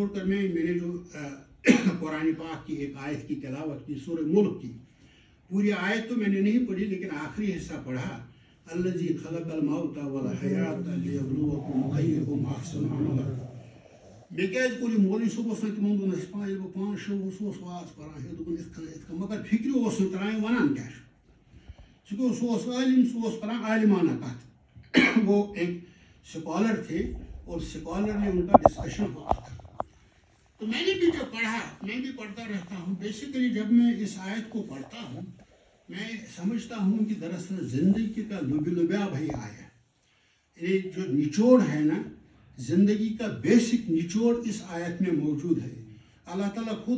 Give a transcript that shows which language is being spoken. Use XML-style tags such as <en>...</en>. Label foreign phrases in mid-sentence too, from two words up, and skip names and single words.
<ur>کر میں نے جو قرآن پاک کی ایک آیت کی تلاوت کی سورہ ملک کی پوری آیت تو میں نے نہیں پڑھی لیکن آخری حصہ پڑھا</ur> <ar>الذی خلق الموت والحیات لیبلوکم ایکم احسن عملا</ar> <ks>مے کیٛازِ کوٚر یہِ مولوی صٲب اوس نہٕ تِمن دۄہن اَسہِ پاے ییٚلہِ بہٕ 5-6 اوسُس واز پران ہے دوٚپُن یِتھ کٔنۍ مگر فِکرِ اوس نہٕ تران وَنان کیٛاہ چھُ سُہ گوٚو سُہ اوس عٲلِم سُہ اوس پران عالمانہ کتھ</ks> <ur>وہ ایک اسکالر تھے اور اسکالر نے ان کا ڈسکشن ہوتا تھا تو میں نے بھی جب پڑھا میں بھی پڑھتا رہتا ہوں بیسیکلی جب میں اس آیت کو پڑھتا ہوں میں سمجھتا ہوں کہ دراصل زندگی کا لبیا بھائی آیا یہ جو نچوڑ ہے نا زندگی کا بیسک نچوڑ اس آیت میں موجود ہے اللہ تعالیٰ خود</ur>